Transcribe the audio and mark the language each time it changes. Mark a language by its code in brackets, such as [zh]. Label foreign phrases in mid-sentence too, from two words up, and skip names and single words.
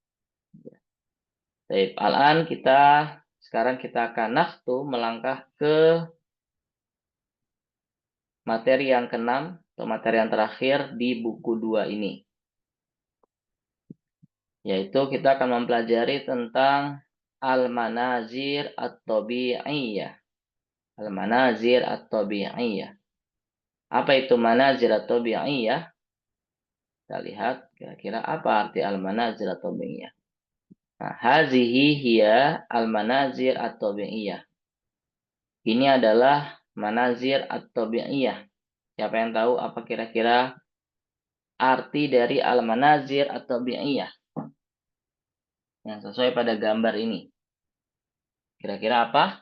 [id] Baik, al-an sekarang kita akan melangkah ke materi yang keenam atau materi yang terakhir di buku 2 ini. Yaitu kita akan mempelajari tentang [ar] المناظر الطبيعية. المناظر الطبيعية. [id] Apa itu [ar] مناظر طبيعية? [id] Kita lihat kira-kira apa arti [ar] المناظر الطبيعية. [id] Nah, [ar] هذه هي المناظر الطبيعية. [id] Ini adalah [ar] مناظر طبيعية. [id] Siapa yang tahu apa kira-kira arti dari [ar] المناظر الطبيعية [id] yang sesuai pada gambar ini? Kira-kira apa?